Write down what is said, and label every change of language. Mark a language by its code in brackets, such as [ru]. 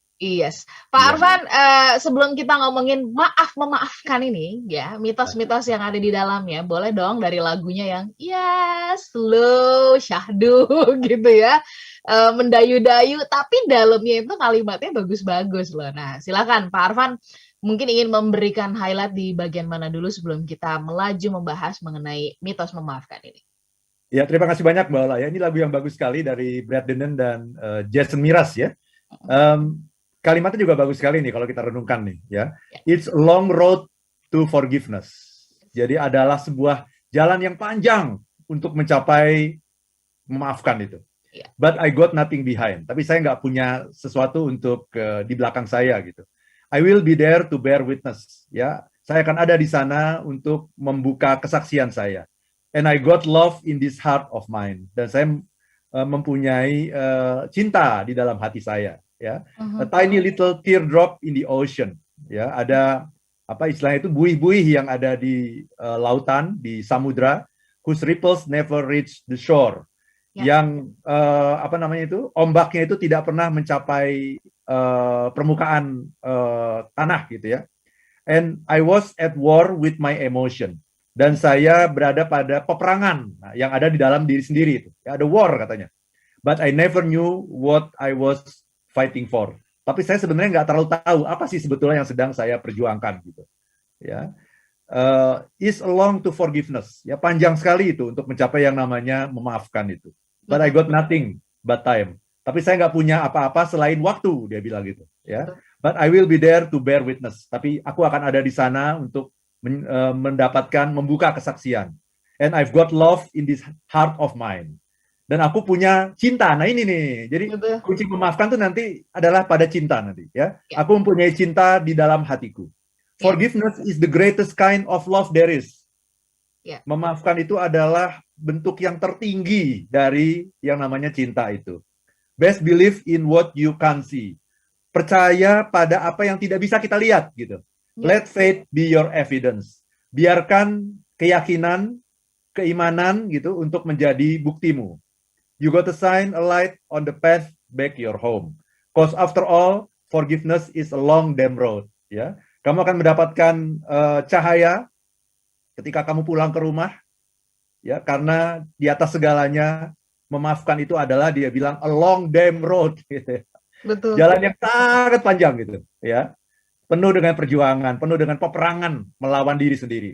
[id] Yes, Pak Arfan, sebelum kita ngomongin memaafkan ini, ya mitos-mitos yang ada di dalamnya, boleh dong dari lagunya yang ya slow, syahdu gitu ya, mendayu-dayu, tapi dalamnya itu kalimatnya bagus-bagus loh. Nah, silakan Pak Arfan, mungkin ingin memberikan highlight di bagian mana dulu sebelum kita melaju membahas mengenai mitos memaafkan ini. Ya, terima kasih banyak Mbak Ola ya. Ini lagu yang bagus sekali dari Brad Dennen dan Jason Mraz ya. Kalimatnya juga bagus sekali nih kalau kita renungkan nih ya. [en] It's a long road to forgiveness. [id] Jadi adalah sebuah jalan yang panjang untuk mencapai memaafkan itu. [en] But I got nothing behind. [id] Tapi saya nggak punya sesuatu untuk di belakang saya gitu. [en] I will be there to bear witness. [id] Ya, saya akan ada di sana untuk membuka kesaksian saya. [en] And I got love in this heart of mine. [id] Dan saya mempunyai cinta di dalam hati saya. [en] Ya, a tiny little teardrop in the ocean. Ya, [id] ada apa istilahnya itu buih-buih yang ada di lautan, di samudra, [en] whose ripples never reach the shore. [id] Yang apa namanya itu ombaknya itu tidak pernah mencapai permukaan tanah gitu ya. [en] And I was at war with my emotion. [id] Dan saya berada pada peperangan yang ada di dalam diri sendiri itu. Ya, ada war katanya. [en] But I never knew what I was fighting for. [id] Tapi saya sebenarnya nggak terlalu tahu apa sih sebetulnya yang sedang saya perjuangkan gitu. [en] Ya, is along to forgiveness. [id] Ya, panjang sekali itu untuk mencapai yang namanya memaafkan itu. [en] But I got nothing but time. [id] Tapi saya nggak punya apa-apa selain waktu, dia bilang gitu. Ya, [en] but I will be there to bear witness. [id] Tapi aku akan ada di sana untuk mendapatkan, membuka kesaksian. [en] And I've got love in this heart of mine. [id] Dan aku punya cinta. Nah ini nih, jadi kunci memaafkan tuh nanti adalah pada cinta nanti ya. Aku mempunyai cinta di dalam hatiku. [en] Forgiveness is the greatest kind of love there is. [id] Memaafkan itu adalah bentuk yang tertinggi dari yang namanya cinta itu. [en] Best believe in what you can't see. [id] Percaya pada apa yang tidak bisa kita lihat gitu. [en] Let faith be your evidence. [id] Biarkan keyakinan, keimanan gitu untuk menjadi buktimu. [en] You got to shine a light on the path back your home. Cause after all, forgiveness is a long damn road. [id] Ya, kamu akan mendapatkan cahaya ketika kamu pulang ke rumah. Ya, karena di atas segalanya memaafkan itu adalah dia bilang [en] a long damn road. [id] Gitu. Betul. Jalan yang sangat panjang gitu. Ya, penuh dengan perjuangan, penuh dengan peperangan melawan diri sendiri.